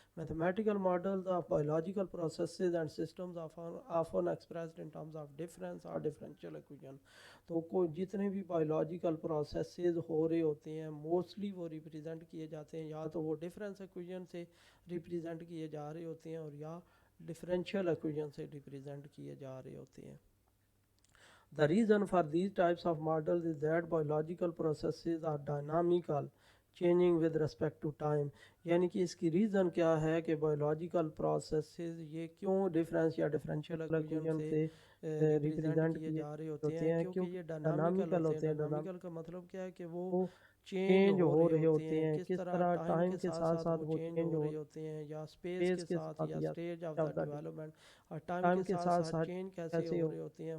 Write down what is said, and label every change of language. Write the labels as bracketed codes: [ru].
[en] Mathematical models of biological processes and systems often expressed in terms of difference اور differential equation. [ur] تو جتنے بھی biological processes ہو رہے ہوتے ہیں موسٹلی وہ ریپریزنٹ کیے جاتے ہیں یا تو وہ ڈفرینس ایکویشن سے ریپریزنٹ کیے جا رہے ہوتے ہیں اور یا ڈفرینشیل ایکویشن سے ریپریزنٹ کیے جا رہے ہوتے ہیں. [en] The reason for these types of models is that biological processes are dynamical, changing with respect to time. [ur] یعنی کہ اس کی ریزن کیا ہے کہ بایولوجیکل پروسیسز یہ کیوں ڈفرینس یا ڈفرینشیل ایکویشن سے ریپریزنٹ کیے جا رہے ہوتے ہیں کیونکہ یہ ڈائنامیکل ہوتے ہیں. ڈائنامیکل کا مطلب کیا ہے کہ وہ چینج ہو رہے ہوتے ہیں کس طرح ٹائم کے ساتھ ساتھ وہ چینج ہو رہے ہوتے ہیں یا اسپیس کے ساتھ یا اسٹیج آف دا ڈیولپمنٹ اور ٹائم کے ساتھ ساتھ چینج کیسے ہو رہے ہوتے ہیں.